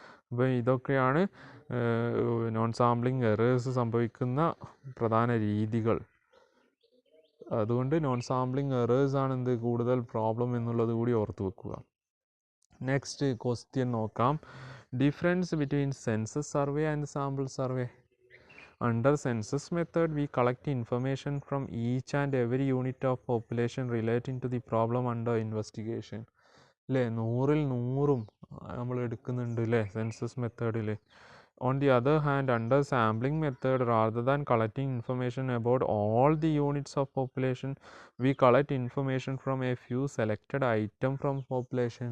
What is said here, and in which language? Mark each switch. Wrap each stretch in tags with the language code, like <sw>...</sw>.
<ml>അപ്പോൾ ഇതൊക്കെയാണ് non sampling errors സംഭവിക്കുന്ന പ്രധാന രീതികൾ. അതുകൊണ്ട് നോൺ സാമ്പിളിംഗ് എറേഴ്സ് ആണ് എന്ത് കൂടുതൽ പ്രോബ്ലം എന്നുള്ളത് കൂടി ഓർത്ത് വെക്കുക.</ml> <en>Next question നോക്കാം. Difference between census survey and sample survey. Under census method, we collect information from each and every unit of population relating to the problem under investigation.</en> <ml>അല്ലേ, 100-ൽ 100ഉം നമ്മൾ എടുക്കുന്നുണ്ട്, അല്ലേ, സെൻസസ് മെത്തേഡിൽ.</ml> <en>On the other hand, under sampling method, rather than collecting information about all the units of population, we collect information from a few selected item from population.</en>